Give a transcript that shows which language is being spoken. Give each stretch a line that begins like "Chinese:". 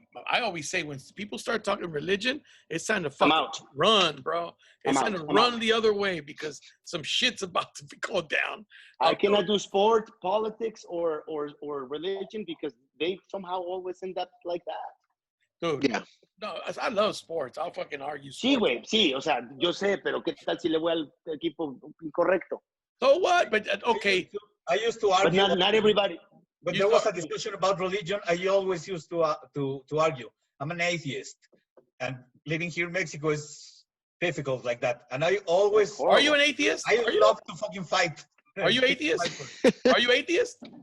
English: I always say when people start talking religion, it's time to fucking run, bro. It's time to run the other way because some shit's about to go down. I cannot do sport, politics, or religion because they somehow always end up like that. Dude, yeah. No, I love sports. I'll fucking argue sports.
Spanish: Sí, güey, sí. O sea, yo sé, pero ¿qué tal si le voy al equipo incorrecto?
English: So what? But okay. I used to argue. But not everybody. When there was a discussion about religion, I always used to argue. I'm an atheist, and living here in Mexico is difficult like that. And I always. Are you an atheist? I love to fucking fight. Are you atheist? Are you atheist?